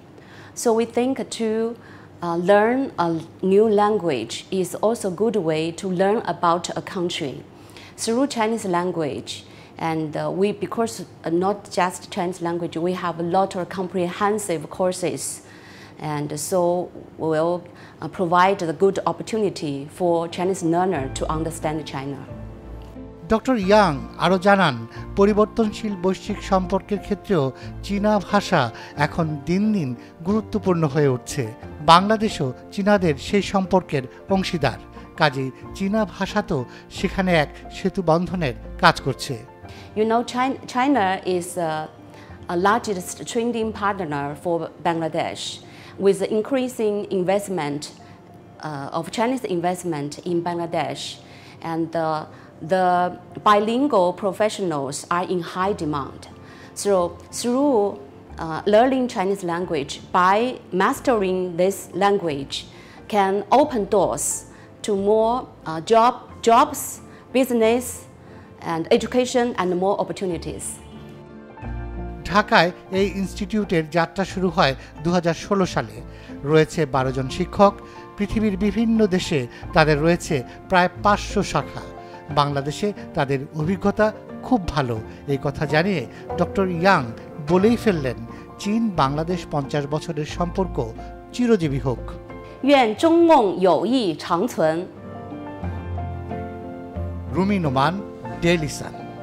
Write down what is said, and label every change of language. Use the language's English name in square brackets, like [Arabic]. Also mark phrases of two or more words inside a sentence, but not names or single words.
[English] So we think to learn a new language is also a good way to learn about a country. Through Chinese language, and because not just Chinese language, we have a lot of comprehensive courses, and so we'll provide a good opportunity for Chinese learner to understand China. [Bangla] ডক্টর ইয়াং আরও জানান, পরিবর্তনশীল বৈশ্বিক সম্পর্কের ক্ষেত্রেও চীনা ভাষা এখন দিন দিন গুরুত্বপূর্ণ হয়ে উঠছে। বাংলাদেশও চীনাদের সেই সম্পর্কের অংশীদার, কাজেই চীনা ভাষা তো সেখানে এক সেতু বন্ধনের কাজ করছে। [English] You know, China is a largest trading partner for Bangladesh, with the increasing investment of Chinese investment in Bangladesh, and the bilingual professionals are in high demand. So through learning Chinese language, by mastering this language, can open doors to more jobs, business, and education, and more opportunities. [Bangla] ঢাকায় এই ইনস্টিটিউটের যাত্রা শুরু হয় 2016 সালে। রয়েছে 12 জন শিক্ষক। পৃথিবীর বিভিন্ন দেশে তাদের রয়েছে প্রায় 500 শাখা। বাংলাদেশে তাদের অভিজ্ঞতা খুব ভালো, এই কথা জানিয়ে ডক্টর ইয়াং বলেই ফেললেন, চীন বাংলাদেশ 50 বছরের সম্পর্ক চিরজীবী হোক। [Chinese] 愿中孟友谊长存。 [Bangla] রুমি নোমান, ডেইলি সান।